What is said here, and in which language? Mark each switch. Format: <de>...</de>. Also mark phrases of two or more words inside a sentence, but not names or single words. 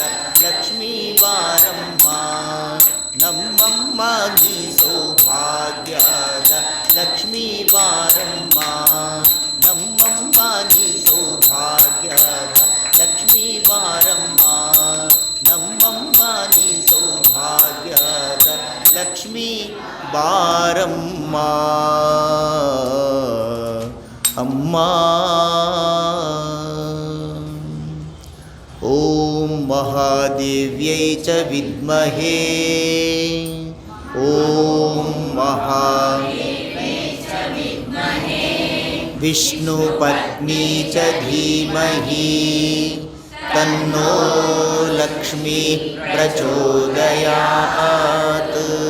<kn>ಲಕ್ಷ್ಮೀ ಬಾರಮ್ಮ ನಮ್ಮಮ್ಮ ನೀ ಸೌಭಾಗ್ಯದ ಲಕ್ಷ್ಮೀ ಬಾರಮ್ಮ ನಮ್ಮಮ್ಮ ನೀ ಸೌಭಾಗ್ಯದ ಲಕ್ಷ್ಮೀ ಬಾರಮ್ಮ ನಮ್ಮಮ್ಮ ನೀ ಸೌಭಾಗ್ಯದ ಲಕ್ಷ್ಮೀ ಬಾರಮ್ಮ ಅಮ್ಮ.</kn> <sa>ಓಂ ಮಹಾದೇವ್ಯೈ ಚ ವಿದ್ಮಹೇ ಓಂ ವಿಷ್ಣುಪತ್ನಿ ಚ ಧೀಮಹಿ ತನ್ನೋ ಲಕ್ಷ್ಮೀ ಪ್ರಚೋದಯಾತ್.</sa>